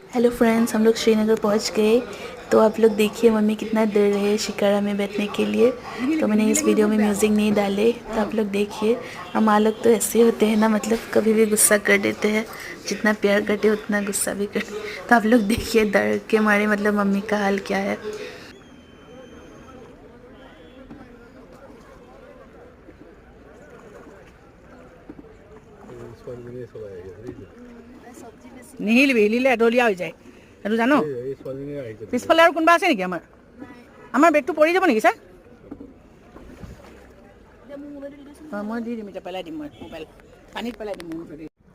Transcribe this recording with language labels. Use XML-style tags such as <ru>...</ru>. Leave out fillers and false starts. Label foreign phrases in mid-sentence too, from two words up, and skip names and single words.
<hi>हेलो फ्रेंड्स, हम लोग श्रीनगर पहुंच गए। तो आप लोग देखिए मम्मी कितना डर रहे हैं शिकारा में बैठने के लिए। तो मैंने इस वीडियो में म्यूज़िक नहीं डाले, तो आप लोग देखिए। हम माँ लोग तो ऐसे होते हैं ना, मतलब कभी भी गुस्सा कर देते हैं, जितना प्यार करते उतना गुस्सा भी करते। तो आप लोग देखिए डर के मारे मतलब मम्मी का हाल क्या है।</hi> <as>নিহিলিবি হিলিলে এডলীয়া হৈ যায় সেইটো জানো পিছফালে আৰু কোনোবা আছে নেকি আমাৰ বেগটো পৰি যাব নেকি ছাৰ মই দি দিম এতিয়া পেলাই দিম মই মোবাইল পানীত পেলাই দিম মোৰ মুঠতে</as>